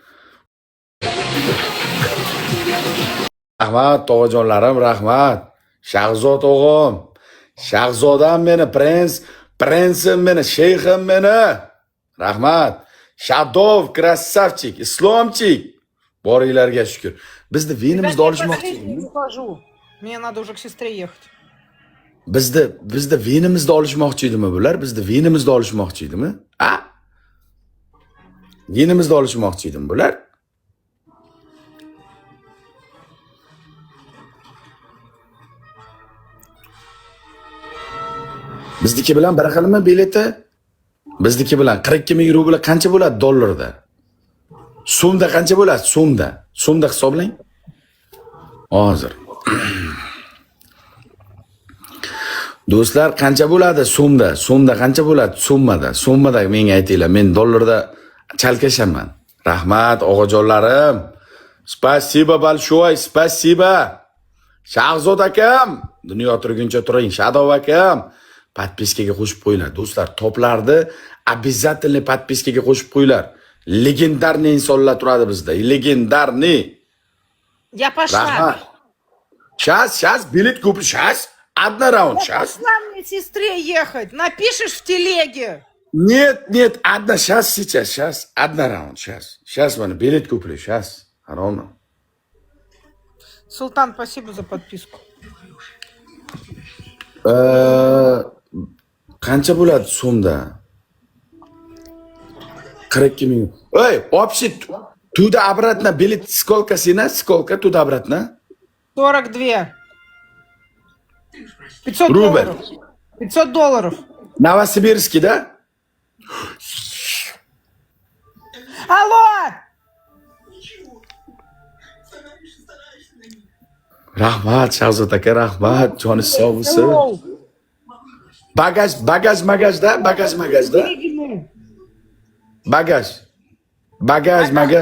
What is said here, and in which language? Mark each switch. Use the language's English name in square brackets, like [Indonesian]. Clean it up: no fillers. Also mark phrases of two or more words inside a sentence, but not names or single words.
[Uzbek] Rahmat, tog'ajonlarim, rahmat. Shahzod o'g'im, Shahzodam meni, prinsim meni, sheyxim meni. Rahmat. Shaddov, krassavchik, islomchik. Boringlarga shukr. Bizni vinimizni olishmoqchimi? [Russian] Ухожу. Мне надо уже к сестре ехать. [Uzbek] Bizni vinimizni olishmoqchi edimi bular? Bizni vinimizni olishmoqchi edimi? A? Vinimizni olishmoqchi edimi bular? Bizniki bilan bir xilmi bileti? Bizniki bilan 42 ming rubl qancha bo'ladi dollarda? So'mda qancha bo'ladi? So'mda hisoblang. Hozir. Do'stlar, qancha bo'ladi so'mda? So'mda qancha bo'ladi? So'mmada menga aytinglar. Men dollarda chalkashaman. Rahmat, o'g'ajonlarim. [Russian] Спасибо большое, спасибо. [Uzbek] Shahzod akam, dunyo turguncha turing. Shadow akam, подпискаga qo'shib qo'yinglar. Do'stlar, toplarni [Russian] обязательно подпискаga [Uzbek] qo'shib qo'yinglar. Legendarniy insonlar turadi bizda. Legendarniy. [Russian] Я пошла. Rahmat. Сейчас, билет куплю. Сейчас. Одна раунд, сейчас. Пошла мне к сестре ехать. Напишешь в телеге. Нет, одна, сейчас. Одна раунд, сейчас. Сейчас, mana билет куплю, сейчас. Ровно. Султан, спасибо за подписку. [Uzbek] Qancha bo'ladi so'mda? 42 ming. Ey, [Russian] вообще туда обратно билет сколько сина? Сколько туда обратно? 42. 500 Рубль. долларов. 500 долларов. Новосибирский, да? Алло! [Uzbek] Rahmat, Shahzod aka, rahmat. Joningiz sog' bo'lsin. Hello. Bagaj magajda? Bagaj.